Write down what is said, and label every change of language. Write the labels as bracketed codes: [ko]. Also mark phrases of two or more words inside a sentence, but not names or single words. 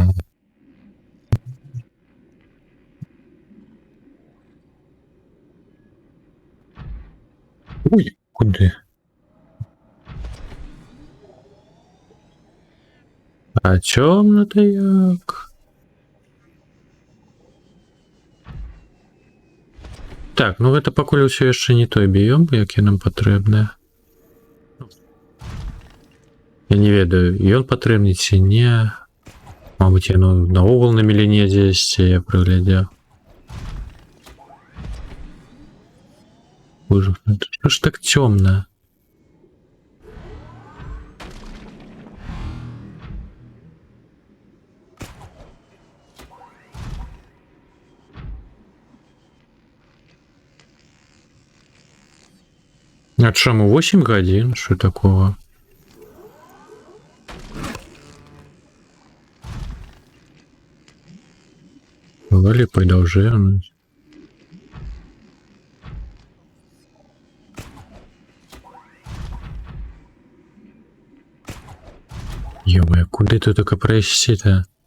[uk] Ой, куди? А темно-то як? [be] Так, ну гэта пакуль усё яшчэ не той біём, які нам патрэбны. Я не ведаю, ён патрэбны ці не. Мабыць, яно наогул на меліне дзесьці, я прыглядзеў. Боже, што ж так цёмна? А чаму 8 гадзін? Што такого? [ru] Давай продолжаем. Ё-моё, куди тут только пройти-то?